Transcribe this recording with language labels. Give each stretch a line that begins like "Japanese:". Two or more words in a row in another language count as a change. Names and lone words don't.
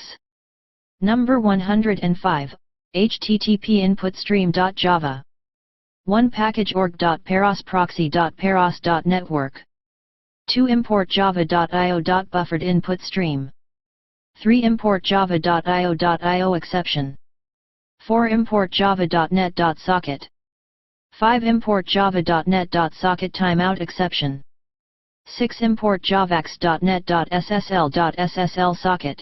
English: Number 105, http input stream.java. 1 package org.paros proxy.paros.network. 2 import java.io.buffered input stream. 3 import java.io.io exception. 4 import java.net.socket. 5 import java.net.socket timeout exception. 6 import javax.net.ssl.ssl socket.